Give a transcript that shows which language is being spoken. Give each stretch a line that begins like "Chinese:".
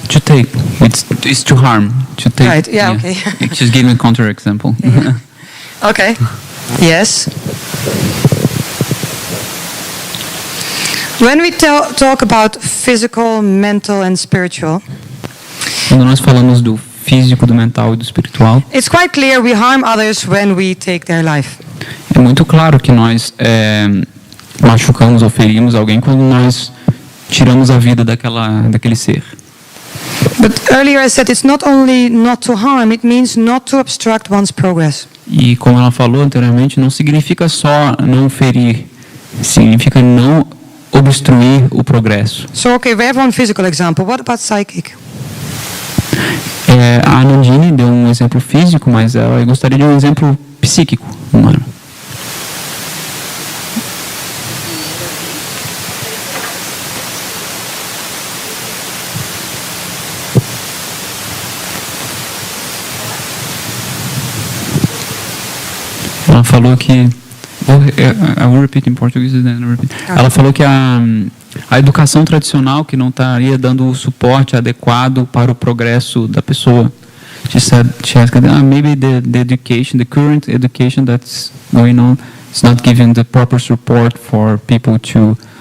English: To take, it's to harm. To take. Right, yeah, okay. She's giving a counter example. Yeah. Okay. Yes. When we talk about physical, mental and spiritual,
Portuguese: Quando nós falamos do físico, do mental e do espiritual,
English: it's quite clear we harm others when we take their life.
Portuguese: é muito claro que nós machucamos ou ferimos alguém quando nós tiramos a vida daquele ser.
English: But earlier I said it's not only not to harm, it means not to obstruct one's progress.
Portuguese: E como ela falou anteriormente, não significa só não ferir, significa não obstruir o progresso.
English: So okay, we have one physical example. What about psychic?
Portuguese: A Nandini deu um exemplo físico, mas ela gostaria de um exemplo psíquico, humano. Ela falou que
English: I will repeat in Portuguese and then repeat.
Portuguese: Ela falou que a educação tradicional que não estaria dando o suporte adequado para o progresso da pessoa.
English: She asked, maybe the education, the current education that's going on, is not giving the proper support for people to